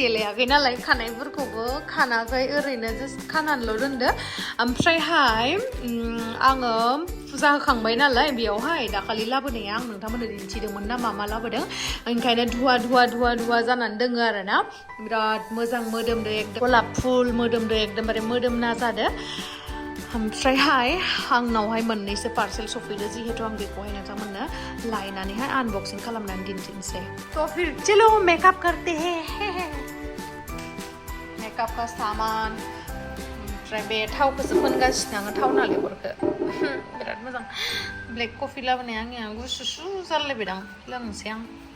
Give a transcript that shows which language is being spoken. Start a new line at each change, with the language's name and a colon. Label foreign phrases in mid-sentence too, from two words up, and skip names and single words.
Bodo: देलायाखै नालाय खानायफोरखौबो खानाखै ओरैनो जास्ट खानानैल' दोनदो ओमफ्रायहाय आङो फुजा होखांबाय नालाय बेयावहाय दाखालि लाबोनाया आं नोंथांमोननो दिन्थिदोंमोन ना मा लाबोदों ओंखायनो धुवा जानानै दोङो आरो ना बिराद मोजां मोदोमदो एकदम गलाप फुल मोदोमदो एकदमबारे मोदोमना जादो ओमफ्रायहाय आंनावहाय मोननैसो पार्सेल सफैदो जिहेतु आं बेखौहाय नोंथांमोननो लायनानैहाय आनबक्सिं खालामनानै दिन्थिनोसै
Hindi: तो फिर चलो मेकअप करते हैं मेकअप का सामान
Bodo: ओमफ्राय बे थावखौसो फोनगासिनो आङो थाव नालेंखरखौ बिराद मोजां
English: black coffee
Bodo: लाबोनाया आंनिया गुसुसु जालायबायदां लोंनोसै आं